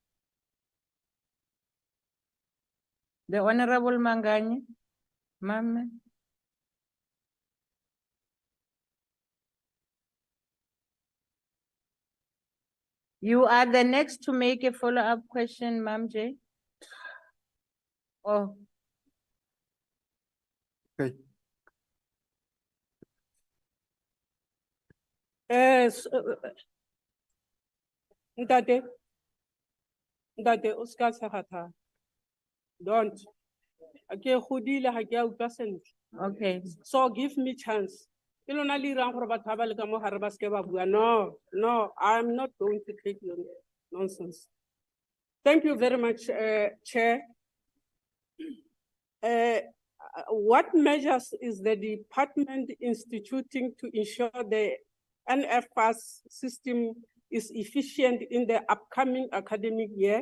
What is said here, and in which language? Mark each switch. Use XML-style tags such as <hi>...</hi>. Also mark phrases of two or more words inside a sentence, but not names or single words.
<en>The Honorable Manganye. Ma'am. You are the next to make a follow-up question, Ma'am J. Oh. Okay.</en> <st>Ntate, o ska tshegata.</st> <en>Don't. Okay, so give me chance. No, I'm not going to take your nonsense. Thank you very much, Chair. What measures is the department instituting to ensure the NFPAS system is efficient in the upcoming academic year?</en>